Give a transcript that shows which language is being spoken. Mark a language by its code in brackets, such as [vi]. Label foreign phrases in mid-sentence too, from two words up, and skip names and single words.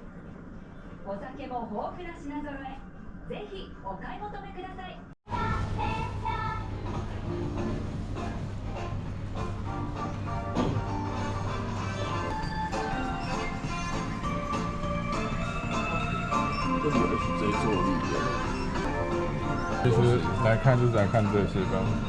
[ja] お酒も豊富な品揃え。ぜひお買い求めください。 [zh] 这里有 HJ 坐立的。其实来看就是来看这些吧。